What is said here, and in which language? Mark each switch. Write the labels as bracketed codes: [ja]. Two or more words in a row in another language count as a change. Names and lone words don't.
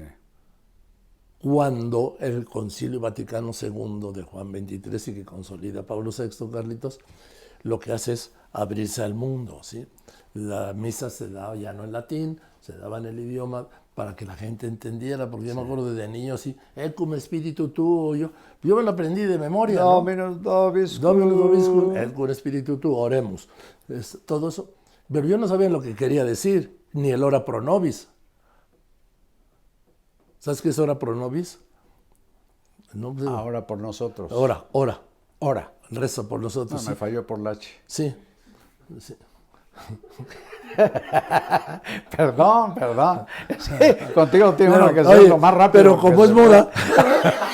[es] Cuando el Concilio Vaticano II de Juan XXIII y que consolida Pablo VI, Carlitos, lo que hace es abrirse al mundo, ¿sí? La misa se daba ya no en latín, se daba en el idioma para que la gente entendiera, porque yo me acuerdo de niño así, [la] cum spiritu tuo, [es] yo me lo aprendí de memoria, ¿no? [la] Dominus vobiscum. Dominus vobiscum, cum spiritu tuo, [es] oremos. Todo eso. Pero yo no sabía lo que quería decir, ni el [la] ora pro nobis. [es] ¿Sabes qué es [la] ora pro nobis? [es] No, Ahora por nosotros. Ora. Reza por nosotros. No, sí. me falló por la H. Sí. Perdón. Sí, contigo tengo uno que ser lo más rápido.